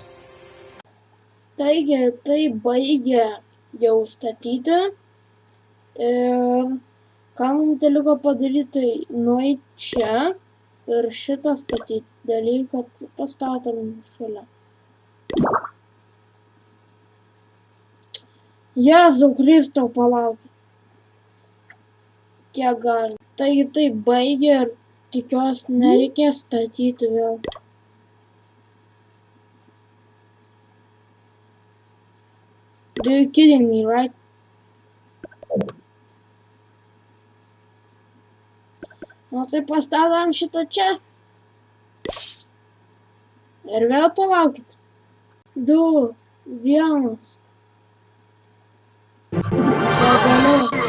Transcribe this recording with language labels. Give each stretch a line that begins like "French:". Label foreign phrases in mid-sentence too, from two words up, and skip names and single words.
Lithuanian: Taigi, tai baigė jau statyti ir ką mums liko padaryti, tai nueiti čia ir šitą statyti dalyką pastatom šalia. Jėzau Kristau, palaukit. Kiek gali. Taigi tai baigė ir tikiuosi nereikės statyti vėl.
English: Are you kidding me, right?
Lithuanian: Nu tai pastatom šitą čia. Ir vėl palaukit. 2, 1. Pagaliau.